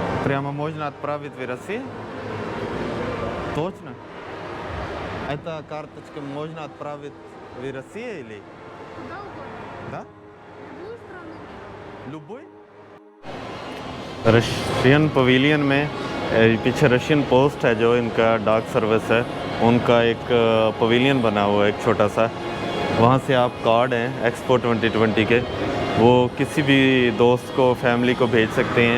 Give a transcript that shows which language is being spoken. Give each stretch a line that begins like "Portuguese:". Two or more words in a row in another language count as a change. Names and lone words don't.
Russian: Прямо можно отправить в Россию? Точно? Эта карточка можно отправить в Россию или? Куда угодно. Да? Любую страну. Любой?
English: Russian pavilion
Hindi: में पीछे
English: Russian post
Hindi: है जो इनका डाक सर्विस है, उनका एक पवेलियन बना हुआ है एक छोटा सा। वहाँ से आप कार्ड हैं एक्सपो 2020 के, वो किसी भी दोस्त को फैमिली को भेज सकते हैं।